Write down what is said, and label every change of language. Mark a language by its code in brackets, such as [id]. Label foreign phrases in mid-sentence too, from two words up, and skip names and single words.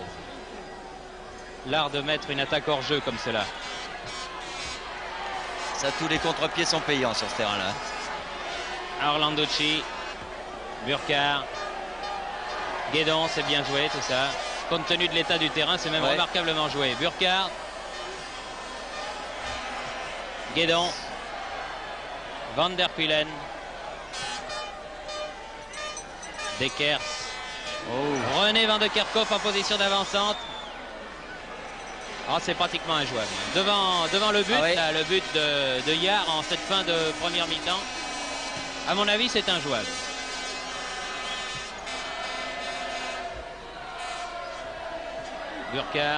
[fr] L'art de mettre une attaque hors jeu comme cela. Ça, tous les contre-pieds sont payants sur ce terrain-là. Orlanducci. Burkhardt. Guédon, c'est bien joué tout ça. Compte tenu de l'état du terrain, c'est même remarquablement joué. Burkhardt. Guédon. Van der Kuilen. Dekers. René Van de Kerkhoff en position d'avancante. C'est pratiquement injouable. Devant le but, là, le but de Yar en cette fin de première mi-temps. À mon avis, c'est injouable. Burkhardt.